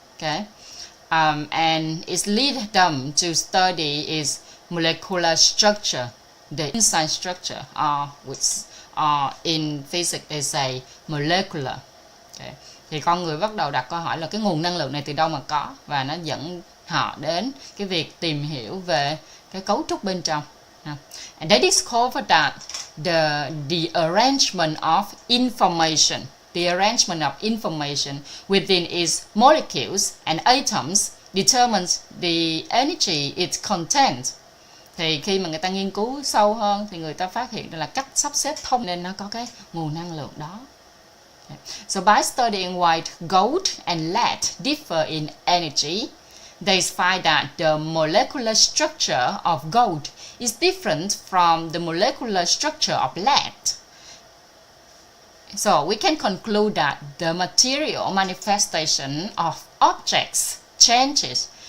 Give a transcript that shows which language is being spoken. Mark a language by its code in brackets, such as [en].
[en] Okay, and it leads them to study its molecular structure. The inside structure, which in physics they say molecular. Okay. [vi] Thì con người bắt đầu đặt câu hỏi là cái nguồn năng lượng này từ đâu mà có, và nó dẫn họ đến cái việc tìm hiểu về cái cấu trúc bên trong. [en] And they discovered that the arrangement of information within its molecules and atoms determines the energy it contains. [vi] Thì khi mà người ta nghiên cứu sâu hơn thì người ta phát hiện là cách sắp xếp thông nên nó có cái nguồn năng lượng đó. [en] So by studying why gold and lead differ in energy, they find that the molecular structure of gold is different from the molecular structure of lead. So we can conclude that the material manifestation of objects changes